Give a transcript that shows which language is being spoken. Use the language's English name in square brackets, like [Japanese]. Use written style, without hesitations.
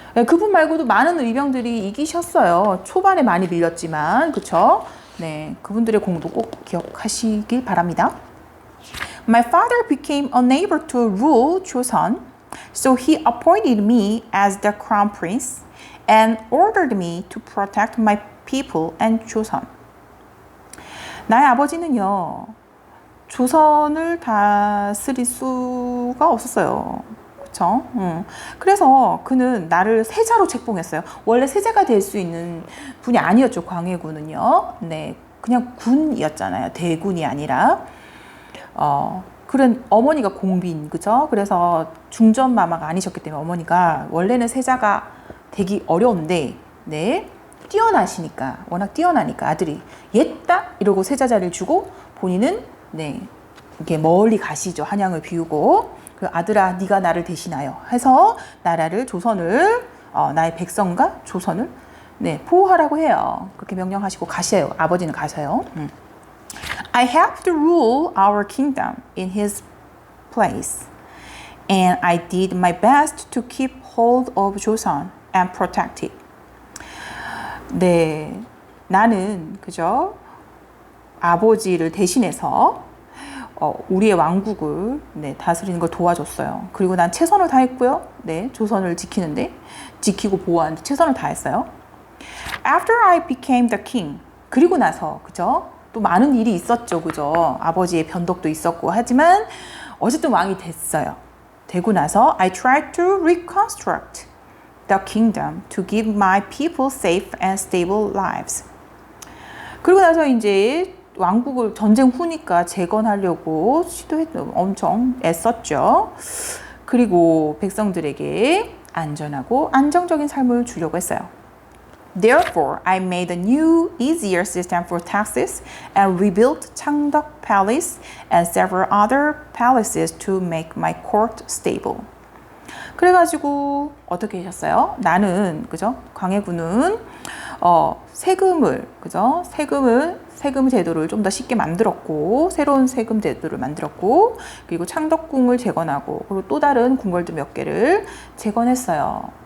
[Korean] 그분 말고도 많은 의병들이 이기셨어요. 초반에 많이 밀렸지만 그쵸? 네, 그분들의 공도 꼭 기억하시길 바랍니다. [English] My father became unable to rule Joseon, so he appointed me as the crown prince and ordered me to protect my people and Joseon. [Korean] 나의 아버지는요, 조선을 다스릴 수가 없었어요. 그쵸? 그래서 그는 나를 세자로 책봉했어요. 원래 세자가 될 수 있는 분이 아니었죠, 광해군은요. 네, 그냥 군이었잖아요. 대군이 아니라. 그런 어머니가 공빈, 그죠? 그래서 중전마마가 아니셨기 때문에 어머니가 원래는 세자가 되기 어려운데, 네, 뛰어나시니까, 워낙 뛰어나니까 아들이 옛다 이러고 세자 자리를 주고 본인은 네 이렇게 멀리 가시죠. 한양을 비우고 그 아들아 네가 나를 대신하여 해서 나라를 조선을 나의 백성과 조선을 네 보호하라고 해요. 그렇게 명령하시고 가셔요. 아버지는 가셔요. [English] I have to rule our kingdom in his place, and I did my best to keep hold of Joseon and protect it. [Korean] 네, 나는 그죠? 아버지를 대신해서 우리의 왕국을 네, 다스리는 걸 도와줬어요. 그리고 난 최선을 다했고요. 네, 조선을 지키고 보호하는데 최선을 다했어요. [English] After I became the king, [Korean] 그리고 나서 그죠? 또 많은 일이 있었죠, 그죠? 아버지의 변덕도 있었고 하지만 어쨌든 왕이 됐어요. 되고 나서 [English] I tried to reconstruct the kingdom to give my people safe and stable lives. [Korean] 그리고 나서 이제 왕국을 전쟁 후니까 재건하려고 엄청 애썼죠. 그리고 백성들에게 안전하고 안정적인 삶을 주려고 했어요. [English] Therefore, I made a new, easier system for taxes and rebuilt Changdeok Palace and several other palaces to make my court stable. [Korean] 그래가지고 어떻게 하셨어요? 나는 그죠? 광해군은 세금을 그죠? 세금 제도를 좀 더 쉽게 만들었고 새로운 세금 제도를 만들었고 그리고 창덕궁을 재건하고 그리고 또 다른 궁궐들 몇 개를 재건했어요.